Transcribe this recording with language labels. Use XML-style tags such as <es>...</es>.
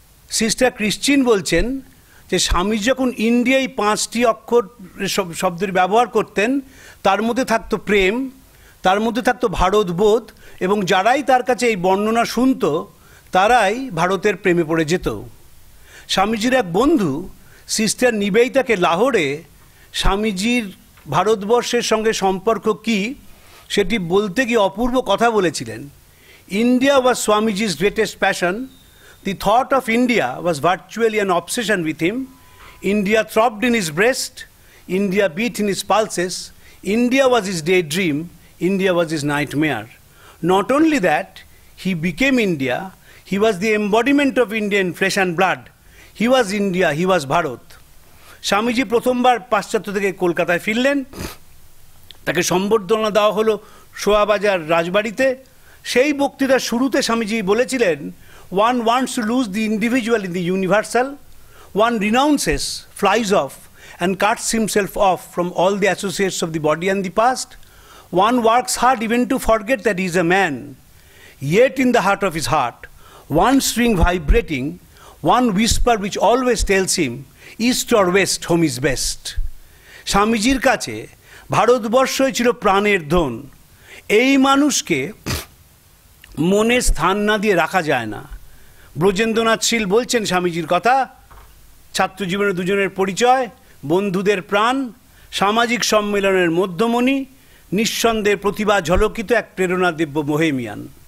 <bn>Sister ক্রিশ্চিন বলছেন যে স্বামী যখন ইন্ডিয়ায় 5টি অক্ষর শব্দের ব্যবহার করতেন, তার মধ্যে থাকতো প্রেম, তার মধ্যে থাকতো ভারতবোধ, এবং যারাই তার কাছে এই বর্ণনা শুনত তারাই ভারতের প্রেমে পড়ে যেত। স্বামীজির এক বন্ধু সিস্টার নিবেদিতাকে লাহোরে স্বামীজির ভারতবর্ষের সঙ্গে সম্পর্ক কি সেটি বলতে গিয়ে অপূর্ব কথা বলেছিলেন।</bn> <en>India was Swamiji's greatest passion. The thought of India was virtually an obsession with him. India throbbed in his breast. India beat in his pulses. India was his daydream. India was his nightmare. Not only that, he became India. He was the embodiment of India in flesh and blood. He was India. He was Bharat. Swamiji প্রথমবার পাশ্চাত্য থেকে কলকাতায় ফিরলেন। তাকে সম্বর্ধনা দেওয়া হলো শোয়াবাজার রাজবাড়িতে।</en> <bn>সেই বক্তৃতার শুরুতে স্বামীজি বলেছিলেন,</bn> <en>one wants to lose the individual in the universal. One renounces, flies off, and cuts himself off from all the associates of the body and the past. One works hard even to forget that he is a man. Yet in the heart of his heart, one string vibrating, one whisper which always tells him, east or west, home is best.</en> <bn>স্বামীজির কাছে ভারতবর্ষই ছিল প্রাণের ধন। এই মানুষকে মনে স্থান না দিয়ে রাখা যায় না। ব্রজেন্দ্রনাথ শীল বলছেন স্বামীজির কথা, ছাত্রজীবনের দুজনের পরিচয়, বন্ধুদের প্রাণ, সামাজিক সম্মেলনের মধ্যমণি, নিঃসন্দেহে প্রতিভা ঝলকিত এক প্রেরণাদিব্য বোহেমিয়ান।</bn>